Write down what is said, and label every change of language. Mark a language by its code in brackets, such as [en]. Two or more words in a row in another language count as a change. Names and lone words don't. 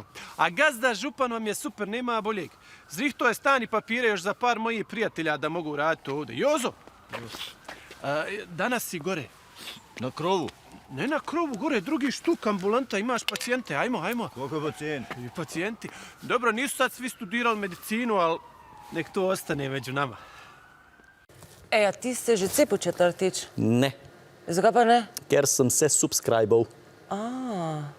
[bs] A gazda župan vam je super, nema boljeg. Zrihto je stan i papire još za par mojih prijatelja da mogu raditi ovdje. Jozo! Danas si gore. Na krovu? Ne na krovu, gore drugi štuk ambulanta, imaš pacijente, ajmo. Koliko pacijenti? I pacijenti. Dobro, nisu sad svi studirali medicinu, ali nek to ostane među nama. [sl] A ti se že cepil četrtič? Ne, Zakaj pa ne? ker sem se subscribal.